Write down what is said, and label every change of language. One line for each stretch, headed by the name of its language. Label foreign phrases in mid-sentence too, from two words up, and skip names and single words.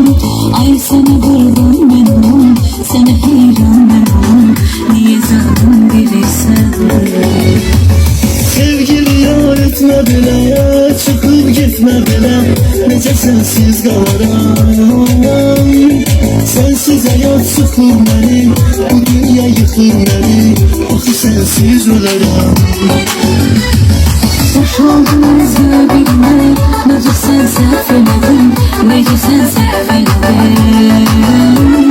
Turkish: Ay sana kurban ben olum, sana heyran ben olum, niye zalim birisin?
Azerbaijani: Sevgili yar etmə belə, çıxıb getmə belə, necə sənsiz qalaram. Sənsiz həyat sıxır məni, bu dünya yıxır məni, axı sənsiz ölərəm. Boş oldunuz bir-birinə, necə sən səhv elədin, necə sən səhv elədin.